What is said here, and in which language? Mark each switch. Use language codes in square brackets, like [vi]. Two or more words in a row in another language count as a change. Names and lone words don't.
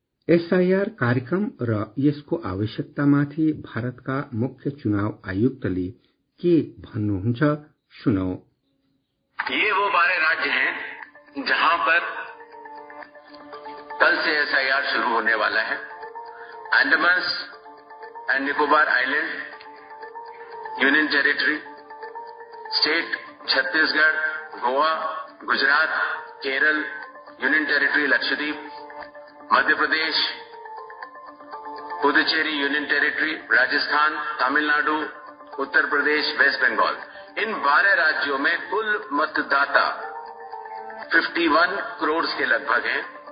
[ne] एसआईआर कार्यक्रम र यसको आवश्यकतामाथि भारतका मुख्य चुनाव आयुक्तले के भन्नुहुन्छ सुनौ। [hi] ये वो 12 राज्य हैं जहां पर कल से एसआईआर शुरू होने वाला है। अंडमान एंड निकोबार आइलैंड, [en] union territory, [hi] स्टेट छत्तीसगढ़, गोवा, गुजरात, केरल, [en] union territory [hi] लक्षद्वीप, मध्य प्रदेश, पुदुचेरी [en] union territory, [hi] राजस्थान, तमिलनाडु, उत्तर प्रदेश, वेस्ट बंगाल, इन 12 राज्यों में कुल मतदाता 51 करोड़ के लगभग हैं।